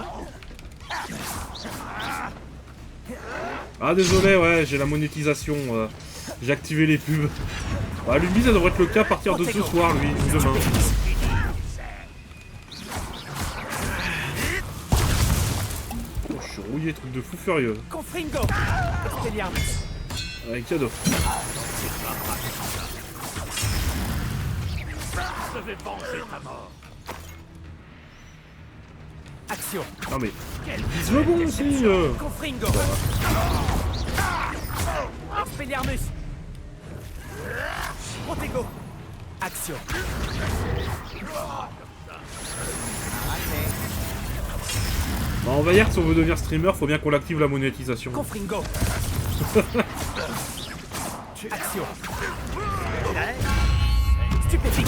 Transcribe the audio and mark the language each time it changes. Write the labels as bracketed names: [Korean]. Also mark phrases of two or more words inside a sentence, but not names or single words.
[French] Ah désolé, ouais, j'ai la monétisation. J'ai activé les pubs. Ah, lui, ça devrait être le cas à partir de ce soir, lui, ou demain. Oh, je suis rouillé, truc de fou furieux. Confringo. Expelliarmus. Avec cadeau. Je vais venger ta mort. Action. Non mais... Vise le bon aussi Confringo. Expelliarmus. Protego. Action. Bah, on va dire que si on veut devenir streamer, faut bien qu'on active la monétisation. Confringo. Action. Stupéfique.